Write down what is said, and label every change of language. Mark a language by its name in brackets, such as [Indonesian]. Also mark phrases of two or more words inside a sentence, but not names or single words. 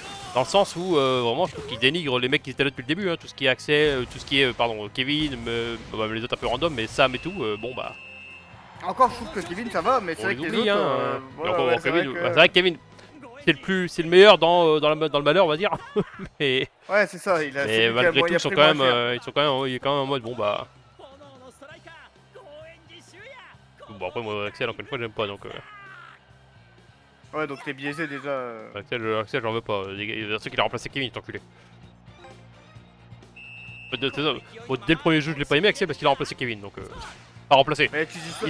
[French] dans le sens où vraiment je trouve qu'ils dénigrent les mecs qui étaient là depuis le début, hein, tout ce qui est Axel, tout ce qui est, pardon, Kevin, les autres un peu random, mais Sam et tout, bon bah, Encore, je trouve que Kevin ça va, mais c'est on vrai les que les oublie, autres. hein. Et voilà, encore, ouais, Kevin, c'est vrai bah, c'est vrai que Kevin, c'est le meilleur dans le malheur, on va dire, mais, Ouais, c'est ça, il a. c'est mais lui qui a- malgré il tout, a ils sont pris quand moins même, cher. il est quand même en mode, bon bah, [Japanese] 炎のストライカー公園寺修也 [French] bon après moi Axel encore une fois j'aime pas donc. Ouais, donc t'es biaisé déjà. Axel j'en veux pas, il y a ceux qui l'ont remplacé Kevin, cet enculé. C'est ça. Bon, dès le premier jeu je l'ai pas aimé Axel parce qu'il a remplacé Kevin donc pas remplacé. Mais tu dis ça.